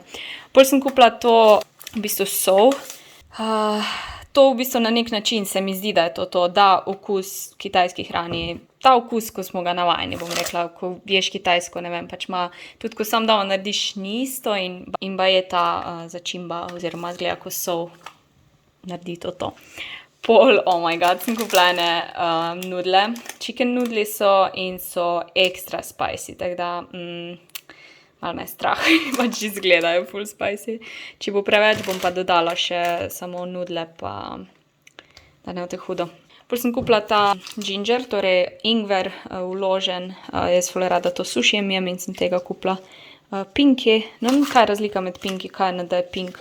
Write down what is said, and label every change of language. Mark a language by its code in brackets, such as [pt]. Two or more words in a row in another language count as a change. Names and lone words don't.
[sl] Pol sem kupila to, v bistvu sol. To v bistvu na nek način se mi zdi, da je to, da okus kitajski hrani. Ta okus, ko smo ga navajeni, bom rekla, ko ješ kitajsko, ne vem, pač ima, tudi ko sam doma narediš ni isto in ba je ta začimba, oziroma zgleda, ko sol naredi to. Pol, [en] oh my god, [sl] sem kupila nudle. Chicken nudli so in so [en] extra spicy, [sl] tako da malo me je strah, pač izgledajo [en] full spicy. [sl] Če bo preveč, bom pa dodala še samo nudle, pa da ne bo te hudo. Pol sem kupila ta ginger, torej ingver vložen. Jaz ful rada to sušijem jem in sem tega kupila. Pinky, ne vem, kaj je razlika med pinky, kaj je da je pink.